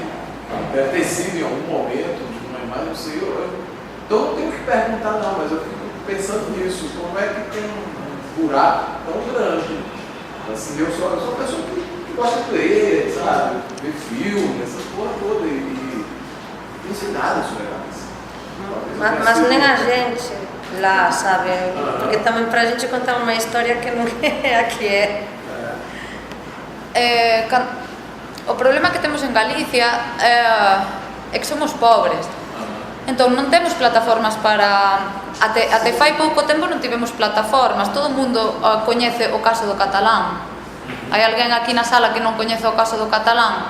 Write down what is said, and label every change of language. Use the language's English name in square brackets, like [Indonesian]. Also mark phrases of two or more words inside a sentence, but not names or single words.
[Portuguese] Deve ter sido em algum momento, mas não sei, então não tenho que perguntar não, mas eu fico pensando nisso, como é que tem um buraco tão grande. Assim, eu sou uma pessoa que gosta de ler, sabe? Ver filme, essa porra toda, e não sei nada sobre ela. Mas nem a gente lá, sabe? Porque também para a gente contar uma história que não é a que é. [Galician] O problema que temos en Galicia é que somos pobres. Entón non temos plataformas para... Até fai pouco tempo non tivemos plataformas. Todo o mundo coñece o caso do catalán. Hai alguén aquí na sala que non coñece o caso do catalán?